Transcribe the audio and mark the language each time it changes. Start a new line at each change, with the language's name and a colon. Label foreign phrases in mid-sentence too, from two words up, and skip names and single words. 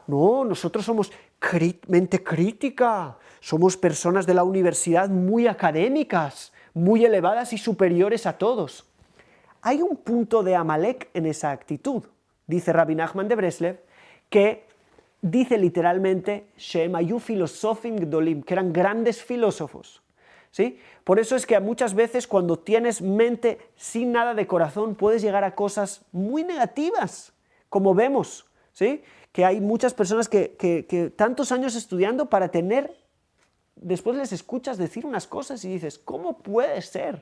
Spanish: No, nosotros somos mente crítica, somos personas de la universidad muy académicas, muy elevadas y superiores a todos. Hay un punto de Amalek en esa actitud, dice Rabbi Nachman de Breslev, que dice literalmente
Hebrew: שהם היו פילוסופים גדולים,
Spanish: que eran grandes filósofos. ¿Sí? Por eso es que muchas veces cuando tienes mente sin nada de corazón puedes llegar a cosas muy negativas, como vemos, ¿sí?, que hay muchas personas que tantos años estudiando para tener, después les escuchas decir unas cosas y dices, ¿cómo puede ser?